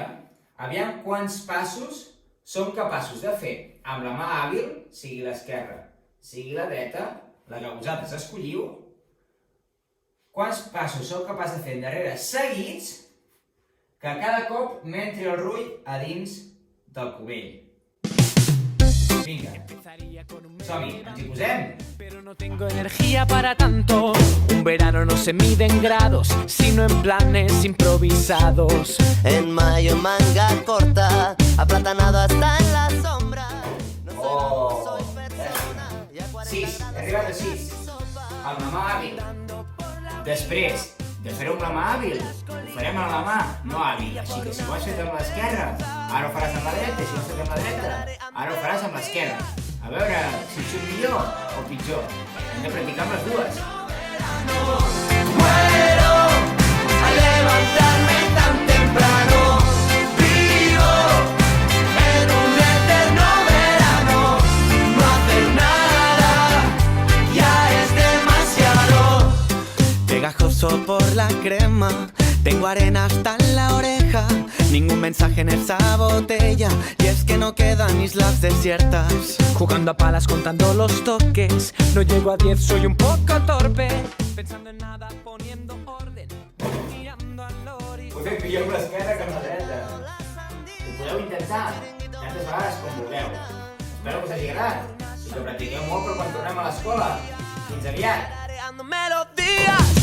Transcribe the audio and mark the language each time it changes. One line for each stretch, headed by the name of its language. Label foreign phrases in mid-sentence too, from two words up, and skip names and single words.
Catalan: Aviam quants passos som capaços de fer amb la mà hàbil, sigui l'esquerra, sigui la dreta, la que vosaltres escolliu. Quants passos sou capaços de fer endarrere seguits que cada cop m'entri el rull a dins del cubell. Vinga, som-hi, ens hi posem?
Spanish: Pero no tengo energía para tanto. Un verano no se mide en grados, sino en planes improvisados. en mayo manga corta, aplatanado hasta en la sombra.
Catalan: Oh, 6, he arribat a 6. Amb la mà hàbil. Després de fer-ho amb la mà hàbil, ho farem amb la mà no hàbil. Així que si ho has fet amb l'esquerra, ara ho faràs amb la dreta, i si ho has fet amb la dreta, ara ho faràs amb l'esquerra. A veure si et surt millor o pitjor. Hem de practicar amb les dues.
Spanish: Muero al levantarme tan temprano. Vivo en un eterno verano. No hacer nada ya es demasiado. Pegajoso por la crema, tengo arena hasta en la oreja. Ningún mensaje en esa botella, y es que no quedan islas desiertas. Jugando a palas, contando los toques, no llego a 10, soy un poco torpe. Pensando en nada, poniendo orden, mirando al lori.
Catalan: Ho he fet millor amb l'esquerra que amb la dreta. Ho podeu intentar tantes vegades com vulgueu. Espero que us hagi agradat i que practiqueu molt per quan tornem a l'escola. Fins aviat!
Spanish: Creando melodías.